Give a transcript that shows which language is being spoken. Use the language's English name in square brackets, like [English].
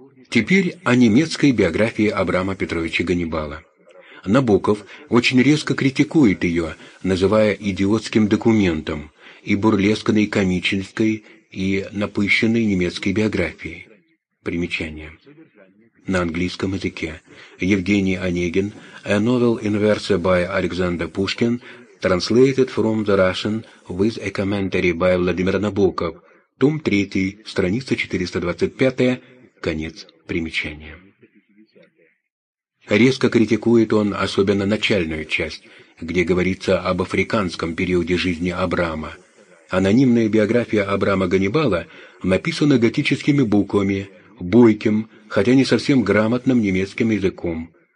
[Russian] Теперь о немецкой биографии Абрама Петровича Ганнибала. Набоков очень резко критикует ее, называя идиотским документом и бурлесканной комической и напыщенной немецкой биографией. Примечание. На английском языке. Евгений Онегин. [English] A novel in verse by Alexander Pushkin, translated from the Russian with a commentary by Vladimir Nabokov. [Russian] Том 3, страница 425, конец примечания. Резко критикует он особенно начальную часть, где говорится об африканском периоде жизни Абрама. Анонимная биография Абрама Ганнибала написана готическими буквами, бойким, хотя не совсем грамотным немецким языком.